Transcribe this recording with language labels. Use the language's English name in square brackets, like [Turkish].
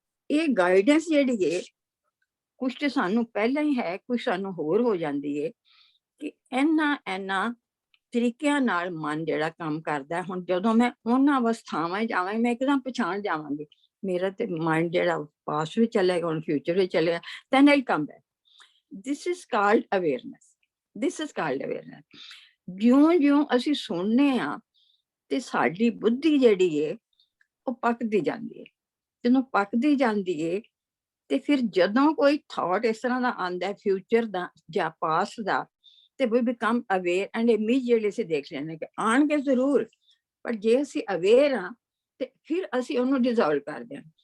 [Punjabi] ਇਹ ਗਾਈਡੈਂਸ ਜਿਹੜੀ ਹੈ ਕੁਝ ਤੇ ਸਾਨੂੰ ਪਹਿਲਾਂ ਹੀ ਹੈ, ਕੁਝ ਸਾਨੂੰ ਹੋਰ ਹੋ ਜਾਂਦੀ ਹੈ ਕਿ ਇੰਨਾ ਤਰੀਕਿਆਂ ਨਾਲ ਮਨ ਜਿਹੜਾ ਕੰਮ ਕਰਦਾ। ਹੁਣ ਜਦੋਂ ਮੈਂ ਉਹਨਾਂ ਅਵਸਥਾਵਾਂ ਜਾਵਾਂਗੀ, ਮੈਂ ਇੱਕਦਮ ਪਛਾਣ ਜਾਵਾਂਗੀ ਮੇਰਾ ਤੇ ਮਾਈਂਡ ਜਿਹੜਾ ਪਾਸਟ ਵਿੱਚ ਚਲੇਗਾ, ਹੁਣ ਫਿਊਚਰ ਵਿੱਚ ਚਲੇਗਾ, [English] then I'll come back. This is called awareness. This is called awareness. [Punjabi] ਜਿਉਂ ਅਸੀਂ ਸੁਣਨੇ ਆ ਤੇ ਸਾਡੀ ਬੁੱਧੀ ਜਿਹੜੀ ਹੈ ਉਹ ਪੱਕਦੀ ਜਾਂਦੀ ਹੈ। ਜਦੋਂ ਪੱਕਦੀ ਜਾਂਦੀ ਹੈ ਤੇ ਫਿਰ ਜਦੋਂ ਕੋਈ ਥਾਟ ਇਸ ਤਰ੍ਹਾਂ ਦਾ ਆਉਂਦਾ ਫਿਊਚਰ ਦਾ ਜਾਂ ਪਾਸਟ ਦਾ, ਤੇ [English] we become aware and immediately [Punjabi] ਅਸੀਂ ਦੇਖ ਲੈਂਦੇ ਕਿ ਆਣਗੇ ਜ਼ਰੂਰ, ਪਰ ਜੇ ਅਸੀਂ ਅਵੇਅਰ ਹਾਂ ਤੇ ਫਿਰ ਅਸੀਂ ਉਹਨੂੰ ਡਿਜ਼ੋਲਵ ਕਰਦੇ ਹਾਂ।